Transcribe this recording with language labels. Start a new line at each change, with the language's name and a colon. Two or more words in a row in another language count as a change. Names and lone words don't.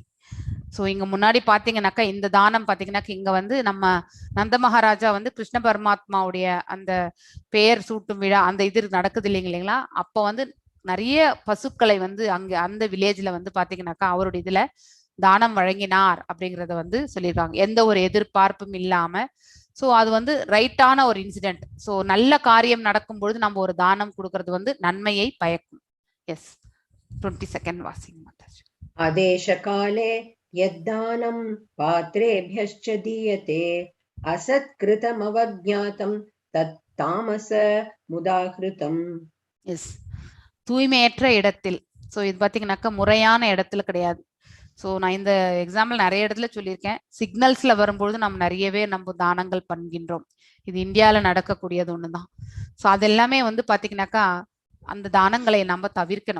Tamil: சோ இங்க முன்னாடி பாத்தீங்கன்னாக்கா இந்த தானம் பாத்தீங்கன்னாக்கா இங்க வந்து நம்ம நந்த மகாராஜா வந்து கிருஷ்ண பரமாத்மாவுடைய அந்த பெயர் சூட்டும் விழா அந்த இது நடக்குது இல்லைங்களா, அப்ப வந்து நிறைய பசுக்களை வந்து அங்க அந்த வில்லேஜ்ல வந்து பாத்தீங்கன்னாக்கா அவருடைய இதுல தானம் வழங்கினார் அப்படிங்கறத வந்து சொல்லியிருக்காங்க, எந்த ஒரு எதிர்பார்ப்பும் இல்லாம. சோ அது வந்து ரைட்டான ஒரு இன்சிடென்ட். சோ நல்ல காரியம் நடக்கும் பொழுது நம்ம ஒரு தானம் கொடுக்கறது வந்து நன்மையை பயக்கும். எஸ், 22 வாசிங்க மாதாஜி.
Sanskrit: आदेश काले यद्दानं पात्रेभ्यश्च दीयते असत्कृतमवज्ञातं तत्तामस मुदाहृतम्.
Tamil: எஸ், தூய்மையற்ற இடத்தில். சோ இது பாத்தீங்கன்னாக்கா முறையான இடத்துல கிடையாது. சோ நான் இந்த எக்ஸாம்பிள் நிறைய இடத்துல சொல்லியிருக்கேன். சிக்னல்ஸ்ல வரும்பொழுது நம்ம நிறையவே நம்ம தானங்கள் பண்ணுகின்றோம். இது இந்தியால நடக்கக்கூடியது ஒண்ணுதான். சோ அது எல்லாமே வந்து பாத்தீங்கன்னாக்கா அந்த தானங்களை நம்ம தவிர்க்கணும்.